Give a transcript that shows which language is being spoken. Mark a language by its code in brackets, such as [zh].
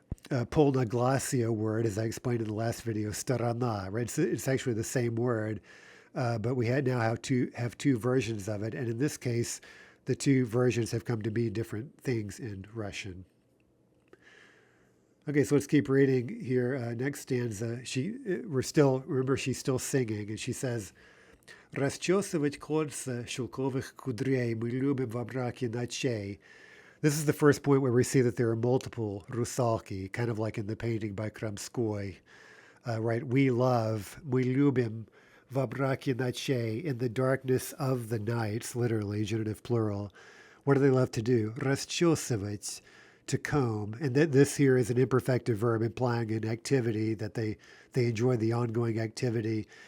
[en] polnoglossio word, as I explained in the last video, starana, right? It's actually the same word, but we now have two versions of it, and in this case, the two versions have come to mean different things in Russian. Okay, so let's keep reading here. Next stanza. Remember, she's still singing, and she says, [ru] "Расчесывать кольца шелковых кудрей мы любим во мраке ночей." [en] This is the first point where we see that there are multiple Rusalki, kind of like in the painting by Kramskoy, right? We love, [ru] мы любим во мраке ночей, [en] in the darkness of the nights, literally, genitive plural. What do they love to do? Расчесывать, to comb. And this here is an imperfective verb implying an activity that they enjoy the ongoing activity.